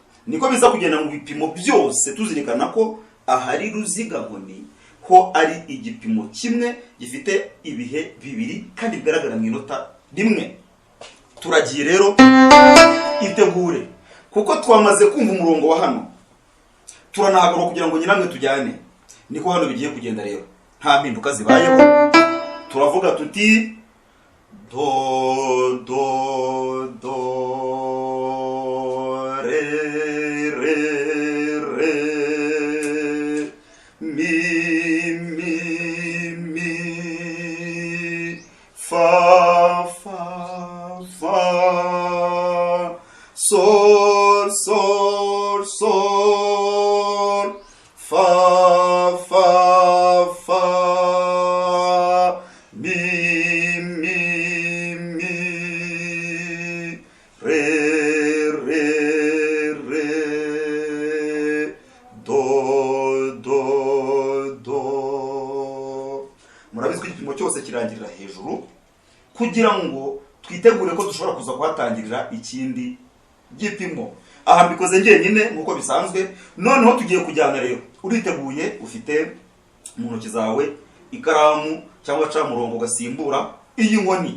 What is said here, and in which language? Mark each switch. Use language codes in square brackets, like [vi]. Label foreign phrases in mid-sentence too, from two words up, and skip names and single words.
[rw] Niko biza kugenda mu bipimo byose, tuzirikana ko ahari ruziga nkoni ko ari igipimo kimwe gifite ibihe bibiri kandi bigaragara mu inota rimwe. Turagiye rero, itegure, kuko twamaze kumva umurongo wa hano, turanahagarura kugira ngo nyiramwe tujyane. Niko hano bigiye kugenda rero, nta mpinduka zibayeho. Turavuga tuti do do do re re re mi mi mi fa fa fa sol sol sol fa fa fa mi mi mi re re re do do do. Murabizi ko igipimo cyose kirangirira hejuru kugira ngo twitegure ko dushobora kuza kuhatangirira ikindi gipimo. Aha mbikoze njyenyine nkuko bisanzwe. Noneho tugiye kujyana rero, uriteguye, ufite mu ntoki zawe ikaramu cyangwa ca murongo ugasimbura iyi nkoni.